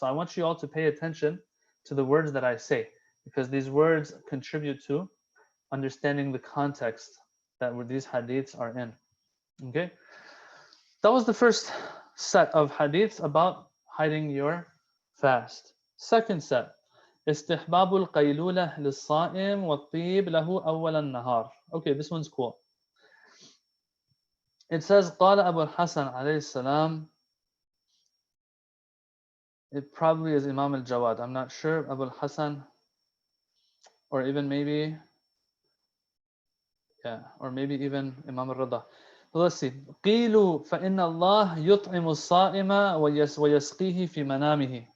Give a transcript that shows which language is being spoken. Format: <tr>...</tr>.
<en>So I want you all to pay attention to the words that I say, because these words contribute to understanding the context that where these hadiths are in. Okay, that was the first set of hadiths about hiding your fast. Second set,</en> <ar>استحباب القيلولة للصائم والطيب له أول النهار.</ar> <en>Okay, this one's cool.</en> <ar>It says قال أبو الحسن عليه السلام.</ar> <en>It probably is Imam al-Jawad, I'm not sure, Abu al-Hasan, or even maybe, yeah, or maybe even Imam al-Rida. So let's see.</en> <ar>قِيلُوا فَإِنَّ اللَّهَ يُطْعِمُ الصَّائِمَ وَيَسْقِيهِ فِي مَنَامِهِ.</ar>